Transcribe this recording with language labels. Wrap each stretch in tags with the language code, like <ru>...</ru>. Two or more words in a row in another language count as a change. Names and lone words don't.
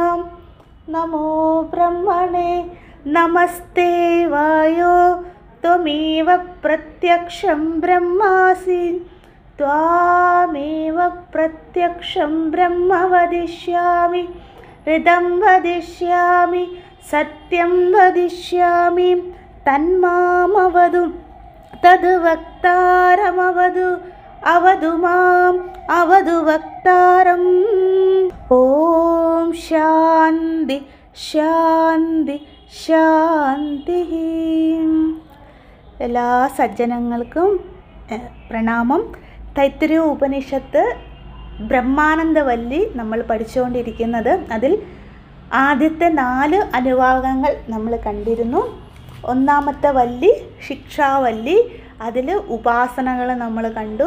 <sa>नमो ब्रह्मणे नमस्ते वायो त्वमेव प्रत्यक्षं ब्रह्मासि त्वामेव प्रत्यक्षं ब्रह्म वदिष्यामि ऋतं वदिष्यामि सत्यं वदिष्यामि तन्मामवदु तद्वक्तारमवदु अवदु माम् अवदु वक्तारम्। ओम शांति शांति शांति।</sa> <ml>എല്ലാ സജ്ജനങ്ങൾക്കും പ്രണാമം. തൈത്തിരീയ ഉപനിഷത്ത് ബ്രഹ്മാനന്ദവല്ലി നമ്മൾ പഠിച്ചുകൊണ്ടിരിക്കുന്നത്. അതിൽ ആദ്യത്തെ 4 അനുവാകങ്ങൾ നമ്മൾ കണ്ടിരുന്നു. ഒന്നാമത്തെ വല്ലി ശിക്ഷാവല്ലി, അതിൽ ഉപാസനകൾ നമ്മൾ കണ്ടു.</ml>